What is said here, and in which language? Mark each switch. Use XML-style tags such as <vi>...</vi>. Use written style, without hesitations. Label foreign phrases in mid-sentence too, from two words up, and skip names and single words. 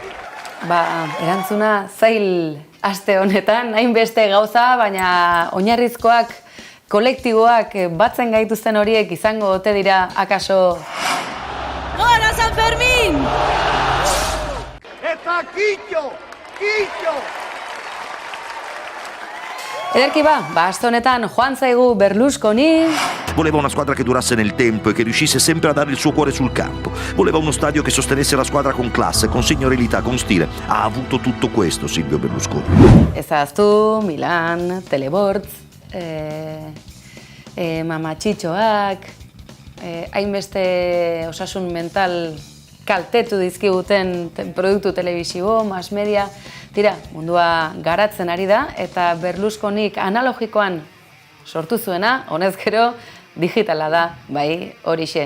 <eu>Erantzuna zail aste honetan, hainbeste gauza, baina oinarrizkoak, kolektiboak batzen gaituzten horiek izango ote dira akaso... Gora San Fermin! Eta kitxo! Ederki aste honetan joan zaigu Berlusconi.</eu> <it>Voleva una squadra che durasse nel tempo e che riuscisse sempre a dare il suo cuore sul campo. Voleva uno stadio che sostenesse la squadra con classe, con signorilità, con stile. Ha avuto tutto questo Silvio Berlusconi.</it> <eu>Ezaztu, Milan, Telebortz, mamatxitxoak, hainbeste osasun mental kaltetu dizkiguten produktu telebisibo,</eu> <en>mass media.</en> <eu>Tira, mundua garatzen ari da eta Berlusconik analogikoan sortu zuena, honez gero, digitala da, bai, horixe.</eu>